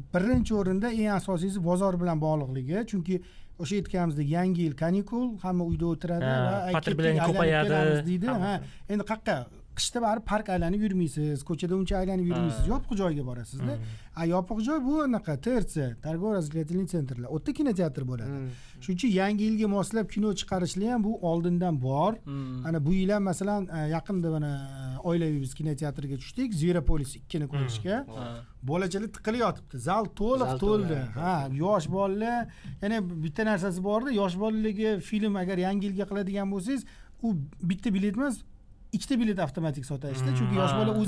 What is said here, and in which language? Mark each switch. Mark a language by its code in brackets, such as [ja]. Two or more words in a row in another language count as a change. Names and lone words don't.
[uz] Birinchi o'rinda eng asosiysi bozor bilan bog'liqligi, chunki o'sha aytganimizdek yangi yil kanikul, hamma uyda o'tiradi va потребление ko'payadi deydi. Endi qayerqa qishda barib park aylanib yurmaysiz, ko'chada uncha aylanib yurmaysiz, yopiq joyga borasiz-da. Yopiq joy bu anaqa TRC, торгово-развлекательный centrlar. O'tda kinoteatr bo'ladi. Shuning uchun yangi yilga moslab kino chiqarishlar ham bu oldindan bor. Ana bu yil ham masalan yaqinda mana oilaviy biz kinoteatrga tushdik, Zveropolis 2 ni ko'rishga. Bolachalar tiqilib yotibdi. Zal to'liq to'ldi. Yosh bolalar, yana bitta narsasi bor-da, yosh bolalarga film agar yangi yilga qiladigan bo'lsangiz, u bitta bilet emas, ikkita bilet avtomatik sotashdi, chunki yosh bola o'zi